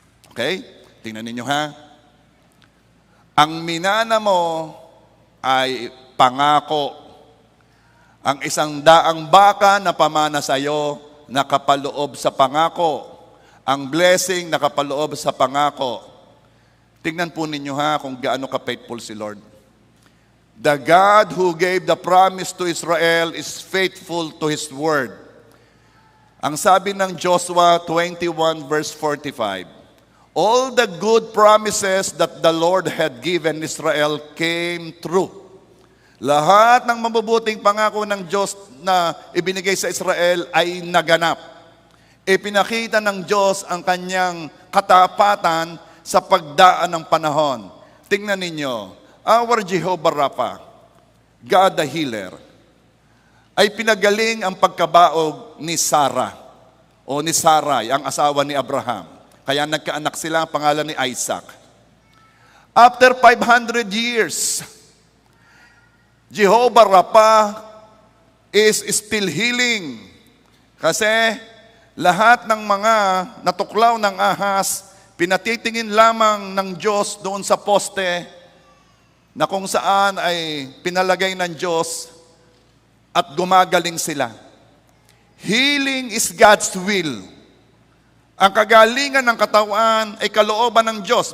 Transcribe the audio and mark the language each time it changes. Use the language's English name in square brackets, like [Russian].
[Filipino] Okay? Tingnan ninyo Ang minana mo ay pangako. Ang 100 baka na pamana sa iyo, nakapaloob sa pangako. Ang blessing nakapaloob sa pangako. Tingnan po ninyo kung gaano ka-faithful si Lord. [English] The God who gave the promise to Israel is faithful to His word. [Filipino] Ang sabi ng [English] Joshua 21 verse 45, all the good promises that the Lord had given Israel came true. [Filipino] Lahat ng mabubuting pangako ng Diyos na ibinigay sa Israel ay naganap. Ipinakita ng Diyos ang kanyang katapatan sa pagdaan ng panahon. Tingnan ninyo, [English] our Jehovah Rapha, God the healer, [Filipino] ay pinagaling ang pagkabaog ni Sarah o ni Sarai, ang asawa ni Abraham. Kaya nagkaanak sila, ang pangalan ni Isaac. [English] After 500 years, Jehovah Rapha is still healing. [Filipino] Kasi lahat ng mga natuklaw ng ahas, pinatitingin lamang ng Diyos doon sa poste na kung saan ay pinalagay ng Diyos at gumagaling sila. [English] Healing is God's will. [Filipino] Ang kagalingan ng katawan ay kalooban ng Diyos.